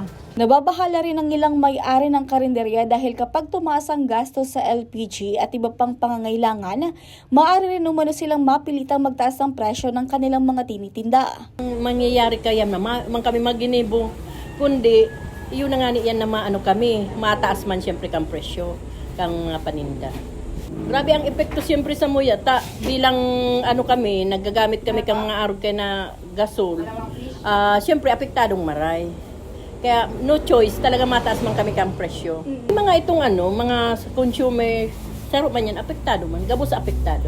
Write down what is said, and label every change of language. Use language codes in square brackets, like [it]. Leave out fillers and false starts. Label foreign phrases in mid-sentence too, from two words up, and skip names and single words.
[tl] Nababahala rin ang ilang may-ari ng karinderya dahil kapag tumaas ang gastos sa LPG at iba pang pangangailangan, maaari rin umano silang mapilitang magtaas ng presyo ng kanilang mga tinitinda. [bik] Mangyayari kaya na kami maginibo, kundi yun na nga niyan na kami, mataas man siyempre kang presyo, kang mga paninda. Grabe ang epekto siyempre sa muyata bilang kami, nagagamit kami kang mga arog kay na gasol. Siyempre apektadong maray. Kaya [en] no choice, [bik] talaga mataas man kami kang presyo. Mga itong mga consumer, saro man yan, apektado man, gabos apektado.